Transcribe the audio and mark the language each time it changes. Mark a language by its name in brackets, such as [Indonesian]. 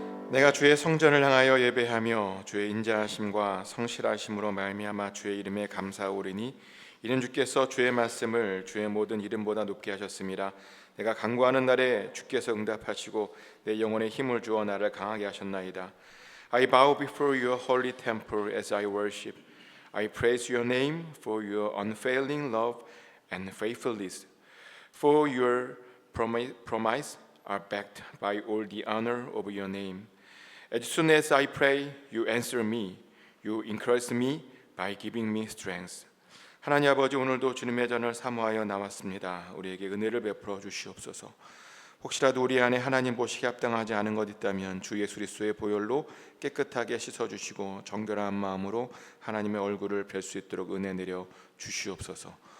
[Korean] 내가 주의 성전을 향하여 예배하며 주의 인자하심과 성실하심으로 말미암아 주의 이름에 감사하오리니 이는 주께서 주의 말씀을 주의 모든 이름보다 높게 하셨습니다. 내가 간구하는 날에 주께서 응답하시고 내 영혼에 힘을 주어 나를 강하게 하셨나이다. [English] I bow before your holy temple as I worship. I praise your name for your unfailing love and faithfulness. For your promise are backed by all the honor of your name. As soon as I pray, you answer me. You encourage me by giving me strength. [Korean] 하나님 아버지, 오늘도 주님의 전을 사모하여 나왔습니다. 우리에게 은혜를 베풀어 주시옵소서. 혹시라도 우리 안에 하나님 보시기에 합당하지 않은 것 있다면 주 예수 그리스도의 보혈로 깨끗하게 씻어주시고 정결한 마음으로 하나님의 얼굴을 뵐 수 있도록 은혜 내려 주시옵소서.